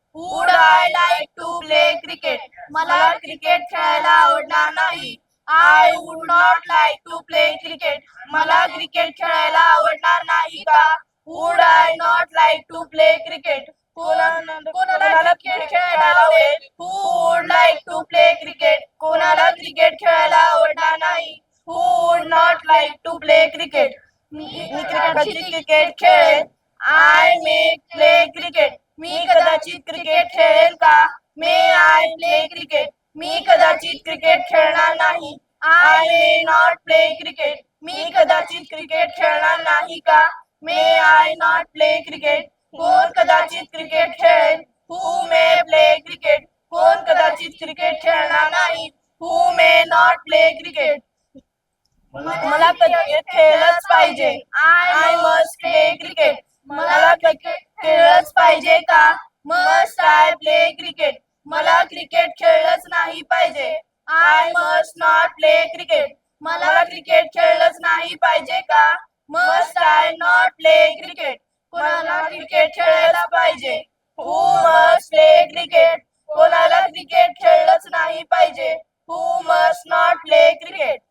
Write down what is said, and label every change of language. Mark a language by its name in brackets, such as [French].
[English] Would I like to play cricket? [Marathi] मला cricket खेळायला आवडणार नाही. [English] I would not like to play cricket. [Marathi] मला क्रिकेट खेळायला आवडणार नाही का? [English] Would I not like to play cricket? [Marathi] कोणाला क्रिकेट खेळायला आवडेल? [English] Who would like to play cricket? [Marathi] कोणाला क्रिकेट खेळायला आवडणार नाही. [English] Who would not like to play cricket? [Marathi] मी कदाचित क्रिकेट खेळेल. [English] I may play cricket. [Marathi] मी कदाचित क्रिकेट खेळेल का? [English] May I play cricket? [Marathi] मी कदाचित क्रिकेट खेळणार नाही. [English] I may not play cricket. [Marathi] मी कदाचित क्रिकेट खेळणार नाही का? [English] May I not play cricket? [Marathi] कोण कदाचित क्रिकेट खेळेल? [English] Who may play cricket? [Marathi] कोण कदाचित क्रिकेट खेळणार नाही. [English] Who may not play cricket? [Marathi] मला क्रिकेट खेळलंच पाहिजे. [English] I must play cricket. [Marathi] मला क्रिकेट खेळलंच पाहिजे का? [English] Must I play cricket? [Marathi] मला क्रिकेट खेळलंच नाही पाहिजे. [English] I must not play cricket. [Marathi] मला क्रिकेट खेळलंच नाही पाहिजे का? [English] Must I not play cricket? [Marathi] कोणाला क्रिकेट खेळायला पाहिजे. [English] Who must play cricket? [Marathi] कोणाला क्रिकेट खेळलंच नाही पाहिजे. [English] Who must not play cricket?